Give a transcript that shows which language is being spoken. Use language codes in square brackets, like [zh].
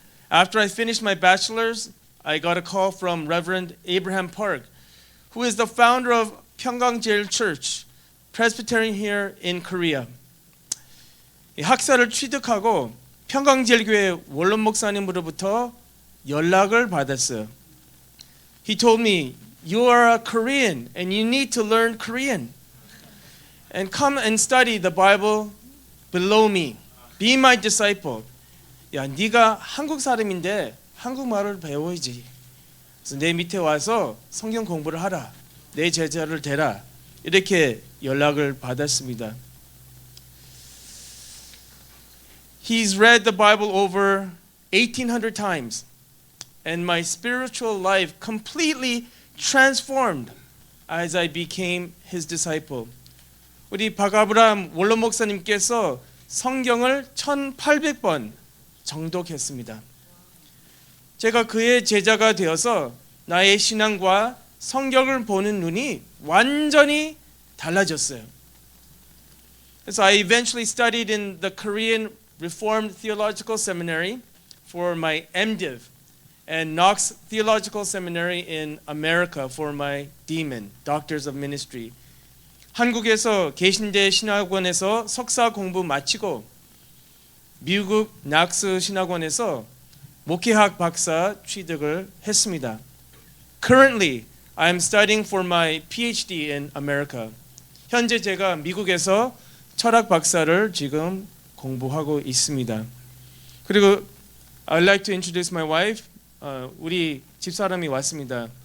[en] After I finished my bachelor's, I got a call from Reverend Abraham Park, who is the founder of 평강제일 Church, Presbyterian here in Korea. [ko] 학사를 취득하고 평강제일교회 원론 목사님으로부터 연락을 받았어요. [en] He told me, "You are a Korean and you need to learn Korean. And come and study the Bible below me. Be my disciple." [ko] 야, 네가 한국 사람인데 한국말을 배워야지. 그래서 내 밑에 와서 성경 공부를 하라. 내 제자를 되라. 이렇게 연락을 받았습니다. [en] He's read the Bible over 1800 times. And my spiritual life completely transformed as I became his disciple. [ko] 우리 박아브람 원로 목사님께서 성경을 1800번 정독했습니다. 제가 그의 제자가 되어서 나의 신앙과 성경을 보는 눈이 완전히 달라졌어요. [en] So I eventually studied in the Korean Reformed Theological Seminary for my MDiv and Knox Theological Seminary in America for my DMin, Doctors of Ministry. [ko] 한국에서 개신대 신학원에서 석사 공부 마치고 미국 낙스 신학원에서 목회학 박사 취득을 했습니다. [en] Currently, I am studying for my PhD in America. [ko] 현재 제가 미국에서 철학 박사를 지금 공부하고 있습니다. 그리고 [en] I'd like to introduce my wife. [ko] 우리 집사람이 왔습니다.